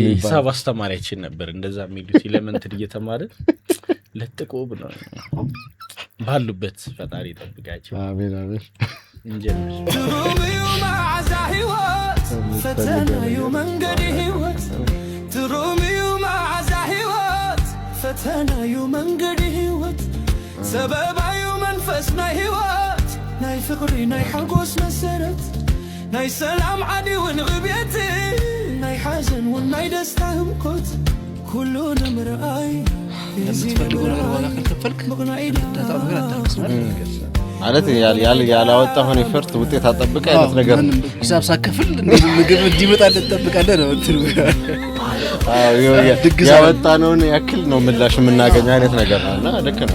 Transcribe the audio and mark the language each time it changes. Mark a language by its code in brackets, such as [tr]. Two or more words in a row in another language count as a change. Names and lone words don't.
[am] ሂሳብ አስተማሪያችን ነበር እንደዛ የሚሉት ኤሌመንተሪ እየተማረ ለጥቆ ብለው ባሉበት ፈጣሪ ይጠብቃቸው። አሜን አሜን። እንጀምር። [ti] ትሩሚዩ መዓዛ ህይወት ፈተናዩ መንገድ ህይወት ትሩሚዩ መዓዛ ህይወት ፈተናዩ መንገድ ህይወት ሰበባዩ መንፈስ ናይ ህይወት ናይ ፍቅሪ ናይ ሓጎስ መሰረት ናይ ሰላም ዓዲ ውን ዕብየት ናይ ሓዘን ውን ናይ ደስታ ህምኮት ኩሉ ንምርኣይ [am] የምትፈልገው ነገር ዋጋ ካልከፈልክ ዳታ ነገር አታንቅስም ማለት ያላወጣውን ኤፈርት ውጤት አጠብቀ አይነት ነገር ሂሳብ ሳከፍል ምግብ እንዲመጣልህ ትጠብቃለህ ነው እንትኑ። ያወጣነውን ያክል ነው ምላሽ የምናገኘው አይነት ነገር ነው እና ልክ ነው።